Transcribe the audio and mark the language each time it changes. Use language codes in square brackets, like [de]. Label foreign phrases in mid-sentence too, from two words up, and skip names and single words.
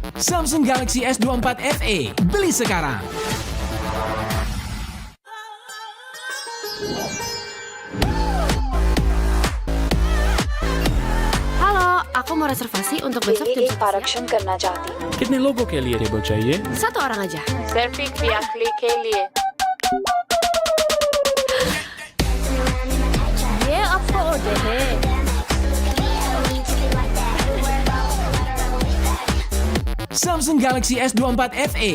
[id] Samsung Galaxy S24 FE. Beli sekarang. Halo, aku mau reservasi untuk besok jam 11 [hi] करना चाहती हूँ। कितने लोगों के लिए टेबल चाहिए? [id] Satu orang aja. [hi] सिर्फ एक यात्री के लिए। ये आपको ऑर्डर है। Samsung Galaxy S24 FE.